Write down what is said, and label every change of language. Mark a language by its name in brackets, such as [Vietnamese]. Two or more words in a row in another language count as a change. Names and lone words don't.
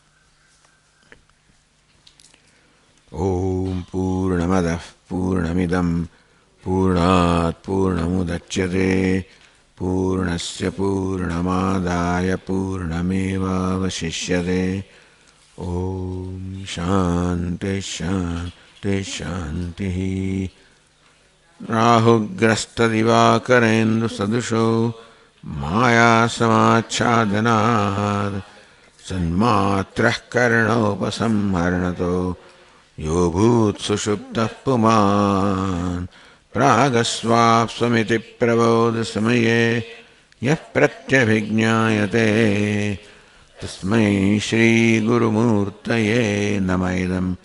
[Sanskrit] ઓમ પૂર્ણમદઃ પૂર્ણમિદં પૂર્ણાત પૂર્ણમુદચ્યતે પૂર્ણસ્ય પૂર્ણમાદાય પૂર્ણમેવાવશિષ્યતે. ઓમ શાંતિ શાંતિ શાંતિ. રાહુગ્રસ્તદિવાકરેન્દુ સદૃશો માયા સમાચ્છાદનાદ सन्मात्रः कर्णोपसंहरणतो यो भूत् सुषुप्तः पुमान् प्रागस्वाप्स्वमिति प्रबोधसमये यः प्रत्यभिज्ञायते तस्मै श्रीगुरुमूर्तये नमः इदं